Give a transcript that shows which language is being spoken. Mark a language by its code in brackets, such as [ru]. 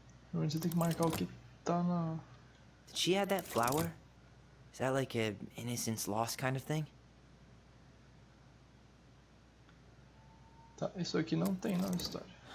[pt] Provavelmente você tem que marcar o que tá na... [en] Did she add that flower? Is that like a innocence lost kind of thing? [pt] Tá, isso aqui não tem na história.